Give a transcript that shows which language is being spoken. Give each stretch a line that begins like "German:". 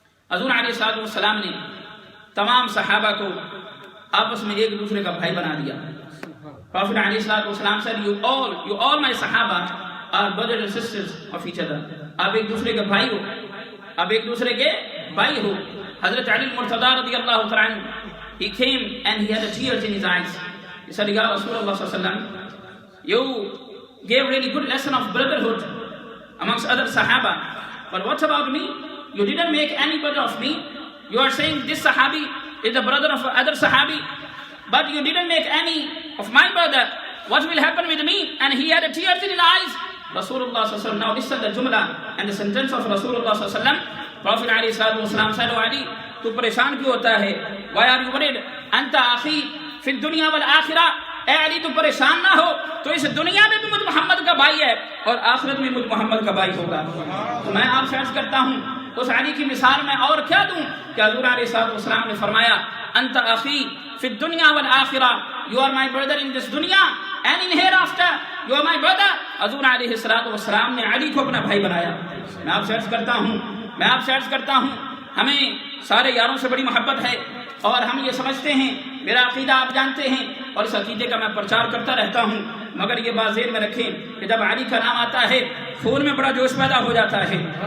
Urdu: حضور علیہ السلام نے تمام صحابہ کو آپس میں ایک دوسرے کا بھائی بنا دیا۔
English: Prophet ﷺ said, you all my Sahaba are brothers and sisters of each other.
Urdu: آپ ایک دوسرے کے بھائی ہو، آپ ایک دوسرے کے بھائی ہو حضرت علی المرتضی رضی اللہ تعالیٰ عنہ.
English: He came and he had tears in his eyes. He said, Ya Rasulullah sallallahu alaihi wasallam, you gave really good lesson of brotherhood amongst other Sahaba. But what about me? You didn't make any brother of me. You are saying this Sahabi is the brother of other Sahabi, but you didn't make any of my brother. What will happen with me? And he had tears in his eyes. Rasulullah sallallahu alaihi wasallam, now listen the jumla and the sentence of Rasulullah sallallahu alaihi wasallam. Prophet alayhi wasallam said, O Ali,
Urdu: تو پریشان کیوں ہوتا ہے؟
English: Why are you worried?
Arabic: انت اخی فی الدنیا والآخرہ.
Urdu: اے علی تو پریشان نہ ہو، تو اس دنیا میں بھی مجھ محمد کا بھائی ہے اور آخرت میں مجھ محمد کا بھائی ہوگا. تو میں آپ سے عرض کرتا ہوں اس علی کی مثال میں اور کیا دوں کہ حضور علیہ السلام نے فرمایا
Arabic: انت اخی فی الدنیا والآخرہ.
English: You are my brother in this dunya and in hereafter. You are my brother.
Urdu: حضور علیہ السلام نے علی کو اپنا بھائی بنایا. میں آپ سے عرض کرتا ہوں ہمیں سارے یاروں سے بڑی محبت ہے اور ہم یہ سمجھتے ہیں، میرا عقیدہ آپ جانتے ہیں اور اس عقیدے کا میں پرچار کرتا رہتا ہوں، مگر یہ بات ذہن میں رکھیں کہ جب علی کا نام آتا ہے خون میں بڑا جوش پیدا ہو جاتا ہے.